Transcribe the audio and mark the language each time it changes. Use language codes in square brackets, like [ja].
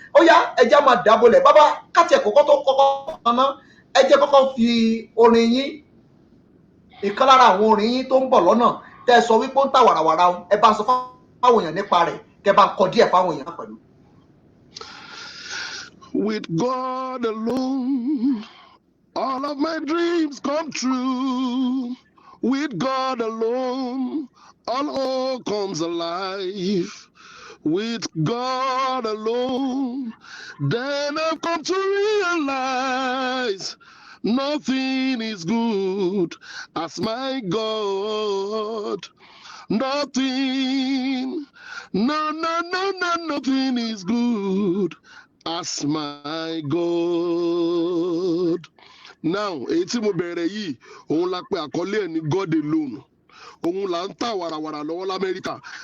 [yo] Ó yá ẹjẹ́ máa dábòlẹ̀ bàbá káàtì ẹ̀kọ́kọ́ tó kọ́kọ́ kaná ẹjẹ́ kọ́kọ́ fi orin yín ìkan lára àwọn orin yín tó ń bọ̀ lọ́nà tẹ́ sọ wípé ó ń tà wàràwàrà ẹ bá sọ fáwọn èèyàn nípa rẹ̀ kẹ́ bá kọ díẹ̀ fáwọn èèyàn pẹ̀lú. [en] With God alone, all of my dreams come true. With God alone, all hope comes alive. With God alone, then I've come to realize Nothing is good as my God. Nothing, nothing is good as my God. [yo] Now, èyí tí mo bẹ̀rẹ̀ yìí, òun la pè àkọlé ẹ̀ ní God alone. Òun là ń tà wàràwàrà lọ́wọ́ l'Amẹ́ríkà.